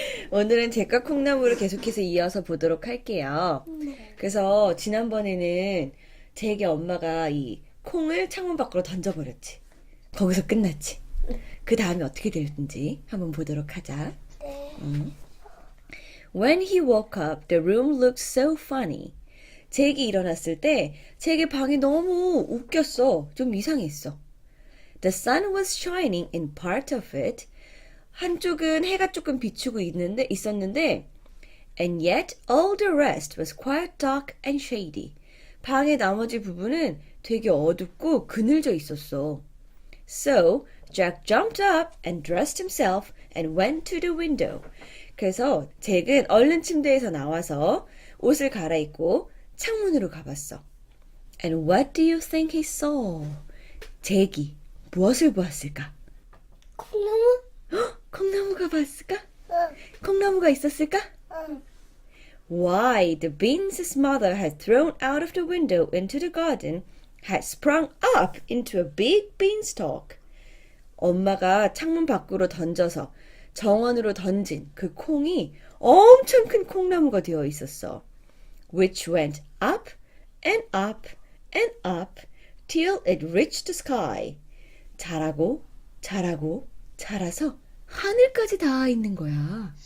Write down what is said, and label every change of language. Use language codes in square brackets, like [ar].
[ko] 오늘은 잭과 콩나무를 계속해서 이어서 보도록 할게요. 그래서 지난번에는 잭의 엄마가 이 콩을 창문 밖으로 던져버렸지. 거기서 끝났지. 그 다음에 어떻게 됐는지 한번 보도록 하자. [en] When he woke up, the room looked so funny. [ko] 잭이 일어났을 때 잭의 방이 너무 웃겼어. 좀 이상했어. [en] The sun was shining in part of it. [ko] 한쪽은 해가 조금 비추고 있었는데 [en] and yet all the rest was quite dark and shady. [ko] 방의 나머지 부분은 되게 어둡고 그늘져 있었어. [en] So Jack jumped up and dressed himself and went to the window. [ko] 그래서 잭은 얼른 침대에서 나와서 옷을 갈아입고 창문으로 가봤어. [en] And what do you think he saw? [ko] 잭이 무엇을 보았을까? 콩나무? 콩나무가 봤을까? 응. 콩나무가 있었을까? 응. [en] Why, the beans his mother had thrown out of the window into the garden had sprung up into a big beanstalk. [ko] 엄마가 창문 밖으로 던져서 정원으로 던진 그 콩이 엄청 큰 콩나무가 되어 있었어. [en] Which went up and up and up till it reached the sky. [ko] 자라고 자라고 자라서 하늘까지 닿아 있는 거야.